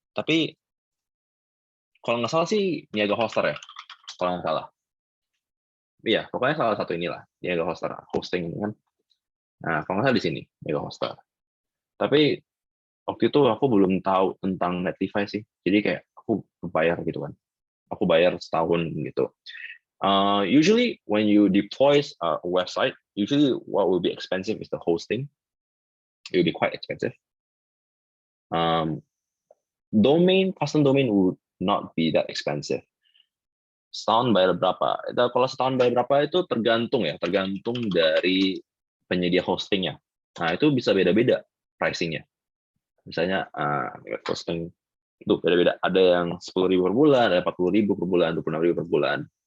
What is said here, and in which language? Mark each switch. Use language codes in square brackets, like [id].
[id] Tapi kalau nggak salah sih Niaga Hoster ya. Kalau nggak salah. Iya, pokoknya salah satu inilah Niaga Hoster hosting kan. Nah, kalau nggak salah di sini Niaga Hoster. Tapi waktu itu aku belum tahu tentang Netlify sih. Jadi kayak aku bayar gitu kan. Aku bayar setahun gitu. [en] Usually when you deploy a website, usually what will be expensive is the hosting. It will be quite expensive. Custom domain would not be that expensive. [id] Setahun bayar berapa? Kalau setahun bayar berapa itu tergantung dari penyedia hostingnya. Nah itu bisa beda-beda pricingnya. Misalnya hosting itu beda-beda. Ada yang 10.000 per bulan, ada 40.000 per bulan, 26.000 per bulan.